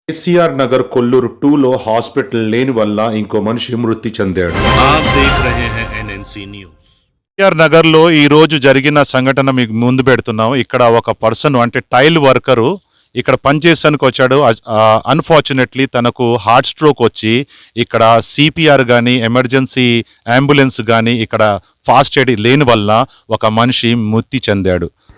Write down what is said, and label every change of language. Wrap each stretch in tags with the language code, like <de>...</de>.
<te>కేసీఆర్ నగర్ కొల్లూరు 2లో హాస్పిటల్ లేని వల్ల ఇంకో మనిషి మృతి చెందాడు.</te> <hi>आप देख रहे हैं एनएनसी न्यूज.</hi> <te>కేఆర్ నగర్ లో ఈ రోజు జరిగిన సంఘటన మీకు ముందు పెడుతున్నాం. ఇక్కడ ఒక పర్సన్ అంటే టైల్ వర్కరు ఇక్కడ పనిచేసానికి వచ్చాడు. అన్ఫార్చునేట్లీ తనకు హార్ట్ స్ట్రోక్ వచ్చి ఇక్కడ సిపిఆర్ కానీ ఎమర్జెన్సీ అంబులెన్స్ కానీ ఇక్కడ ఫాస్ట్ ఎయిడ్ లేని వల్ల ఒక మనిషి మృతి చెందాడు.</te>